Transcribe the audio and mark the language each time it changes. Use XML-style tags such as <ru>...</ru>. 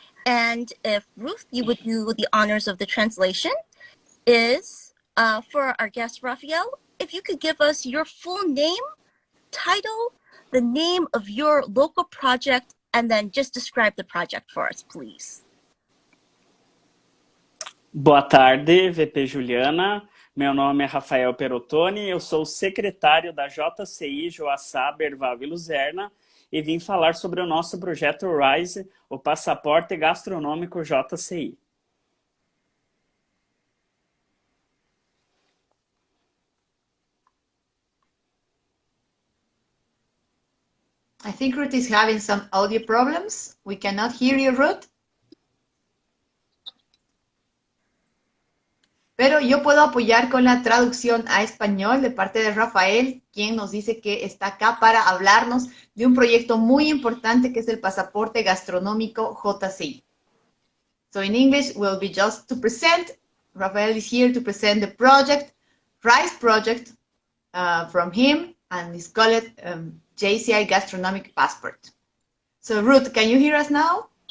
<en>And if Ruth, you would do the honors of the translation, is for our guest, Rafael, if you could give us your full name, title, the name of your local project, and then just describe the project for us, please.</en> <pt>Boa tarde, VP Juliana. Meu nome é Rafael Perotoni, eu sou secretário da JCI Joaçaba, Herval e Luzerna e vim falar sobre o nosso projeto RISE, o Pasaporte Gastronomico JCI.</pt> <en>I think Ruth is having some audio problems. We cannot hear you, Ruth.</en> <es>Pero yo puedo apoyar con la traducción a español de parte de Rafael, quien nos dice que está acá para hablarnos de un proyecto muy importante que es el Pasaporte Gastronómico JCI.</es> <en>So in English, we'll be just to present. Rafael is here to present the project, RISE project from him, and it's called JCI Gastronomic Passport. So Ruth, can you hear us now?</en>